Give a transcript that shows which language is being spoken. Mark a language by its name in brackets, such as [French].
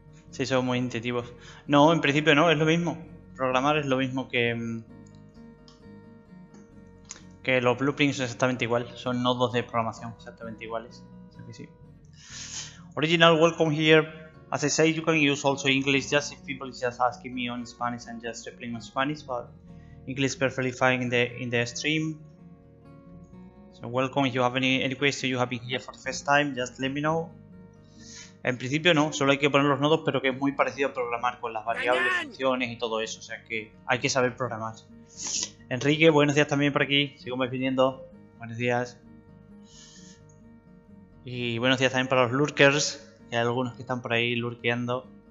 [Spanish] Sí, son muy intuitivos. No, en principio no, es lo mismo. Programar es lo mismo que los blueprints, exactamente igual. Son nodos de programación exactamente iguales. O sea que sí. Original, [English] welcome here. As I say, you can use also English just if people is just asking me on Spanish and just replying on Spanish, but English is perfectly fine in the stream. So welcome. If you have any question, you have been here for the first time, just let me know. [Spanish] En principio no, solo hay que poner los nodos, pero que es muy parecido a programar con las variables, funciones y todo eso. O sea que hay que saber programar. Enrique, buenos días también por aquí. Sigo viniendo. Buenos días. Y buenos días también para los lurkers. Hay algunos que están por ahí lurkeando.